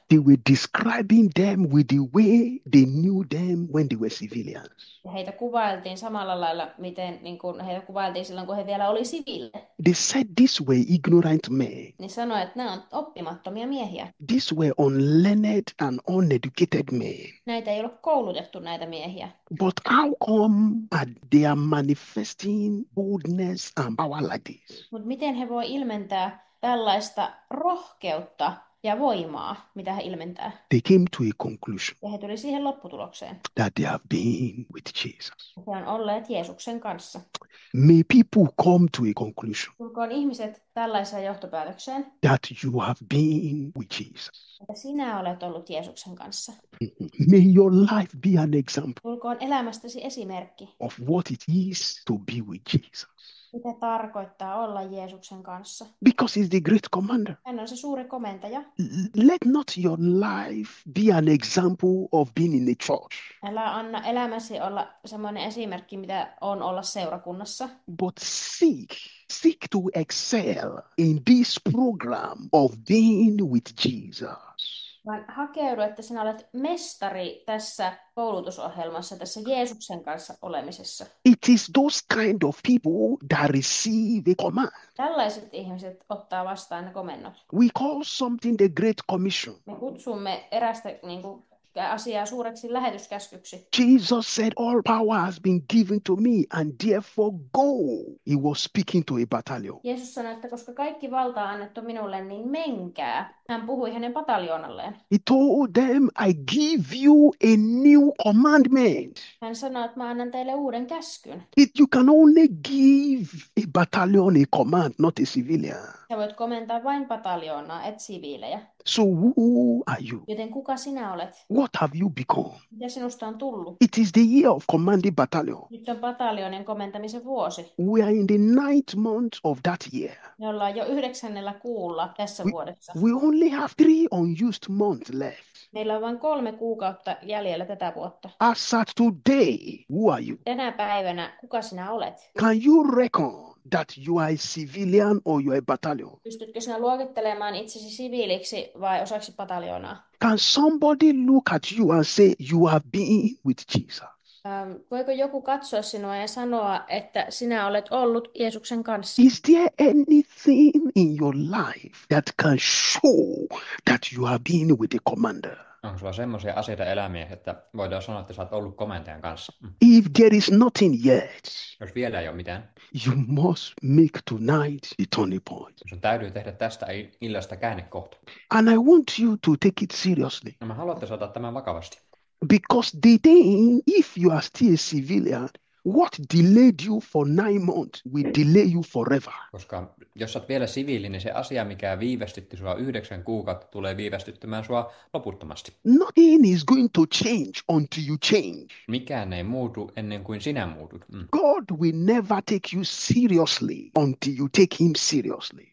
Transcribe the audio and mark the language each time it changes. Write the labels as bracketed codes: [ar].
[en] They were describing them with the way they knew them when they were civilians. [fi] Ja heitä kuvailtiin samalla lailla, miten niin kuin heitä kuvailtiin silloin, kun he vielä oli siviilejä. [en] They said these were ignorant men. [fi] Niin sanoi, että nämä on oppimattomia miehiä. [en] These were unlearned and uneducated men. [fi] Näitä ei ole koulutettu näitä miehiä. [en] But how come they are manifesting boldness and power like this? [fi] Mutta miten he voi ilmentää tällaista rohkeutta ja voimaa, mitä he ilmentää? [en] They came to a conclusion [fi] Ja he tuli siihen lopputulokseen. [en] that they have been with Jesus. [fi] He on olleet Jeesuksen kanssa. [en] May people come to a conclusion [fi] Tulkoon ihmiset tällaiseen johtopäätökseen, [en] that you have been with Jesus. [fi] että sinä olet ollut Jeesuksen kanssa. [en] May your life be an example [fi] Tulkoon elämästäsi esimerkki, [en] of what it is to be with Jesus. [fi] mitä tarkoittaa olla Jeesuksen kanssa. [en] Because he's the great commander. [fi] Hän on se suuri komentaja. [en] Let not your life be an example of being in a church, [fi] Älä anna elämäsi olla semmoinen esimerkki, mitä on olla seurakunnassa, [en] but seek to excel in this program of being with Jesus. [fi] vaan hakeudu, että sinä olet mestari tässä koulutusohjelmassa, tässä Jeesuksen kanssa olemisessa. [en] It is those kind of people that receive a command. [fi] Tällaiset ihmiset ottaa vastaan ne komennot. [en] We call something the Great Commission. [fi] Me kutsumme erästä niin kuin, asiaa suureksi lähetyskäskyksi. [en] Jesus said, all power has been given to me and therefore go. He was speaking to a battalion. [fi] Jeesus sanoi, että koska kaikki valta on annettu minulle, niin menkää. Hän puhui hänen pataljoonalleen. [en] He told them, I give you a new commandment. [fi] Hän sanoi, että mä annan teille uuden käskyn. [en] You can only give a battalion a command, not a civilian. [fi] Sä voit komentaa vain pataljoonaa, et siviilejä. [en] So who are you? [fi] Joten kuka sinä olet? [en] What have you become? [fi] Mitä sinusta on tullut? [en] It is the year of commanding battalion. [fi] Nyt on pataljoonin komentamisen vuosi. [en] We are in the 9th month of that year. [fi] Me ollaan jo 9. kuulla tässä vuodessa. [en] We only have 3 unused months left. [fi] Meillä on vain 3 kuukautta jäljellä tätä vuotta. [en] As at today, who are you? [fi] Tänä päivänä, kuka sinä olet? [en] Can you reckon that you are a civilian or you are a battalion? [fi] Pystytkö sinä luokittelemaan itsesi siviiliksi vai osaksi pataljoonaa? [en] Can somebody look at you and say you have been with Jesus? [fi] Voiko joku katsoa sinua ja sanoa, että sinä olet ollut Jeesuksen kanssa? [en] Is there anything in your life that can show that you have been with a commander? [fi] Onko sulla semmoisia asioita elämiä, että voidaan sanoa, että sä oot ollut komentajan kanssa? [en] If there is nothing yet, [fi] Jos vielä ei ole mitään, [en] you must make tonight the turning point. [fi] sun täytyy tehdä tästä illasta käännekohta. [en] And I want you to take it seriously. [fi] No mä haluan, että sä otat tämän vakavasti. [en] Because the thing, if you are still a civilian, What delayed you for 9 months will delay you forever. [fi] Koska jos sä oot vielä siviili, niin se asia, mikä viivästytti sua 9 kuukautta, tulee viivästyttämään sua loputtomasti. [en] Nothing is going to change until you change. [fi] Mikään ei muutu ennen kuin sinä muutut. [en] God will never take you seriously until you take him seriously.